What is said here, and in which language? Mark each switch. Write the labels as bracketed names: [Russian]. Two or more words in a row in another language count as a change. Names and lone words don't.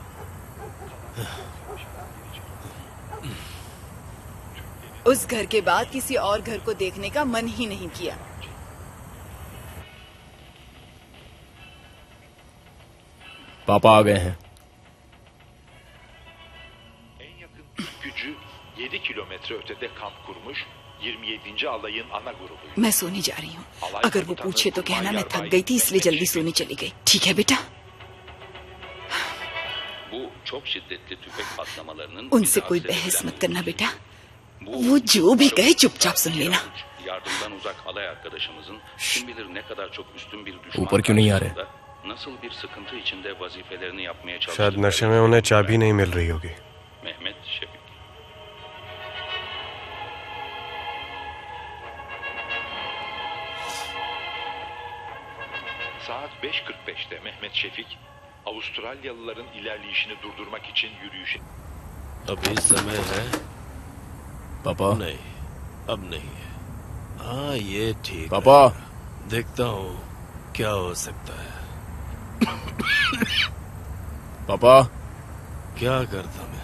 [Hindi] उस घर के बाद किसी और घर को देखने का मन ही नहीं किया। पापा आ गए हैं। [Turkish] 7 kilometre ötede kamp kurmuş 27. alayın ana grubuydu. [Hindi] मैं सोने जा रही हूँ, अगर वो पूछे तो कहना मैं थक गई थी इसलिए जल्दी सोने चली गई। ठीक है बेटा? [Turkish] Bu çok şiddetli tüfek patlamalarının [Hindi] उनसे कोई बहस मत करना बेटा। वो जो भी कहे चुपचाप सुन लेना। [Turkish] Yardımdan uzak alay arkadaşımızın kim bilir ne kadar çok üstün bir düşman [Hindi] ऊपर क्यों नहीं आ रहे? [Turkish] karşısında nasıl bir sıkıntı içinde vazifelerini yapmaya [Hindi] शायद [Turkish] çalıştıkları [Hindi] नशे में उन्हें चाबी नहीं मिल रही होगी। [Turkish] Mehmet Şefik. Saat 5.45'te Mehmet Şefik, Avustralyalıların ilerleyişini durdurmak için yürüyüşe... [Hindi] अभी समय है? पापा नहीं, अब नहीं है। हाँ, ये ठीक पापा है। देखता हूँ क्या हो सकता है। पापा क्या करता मैं?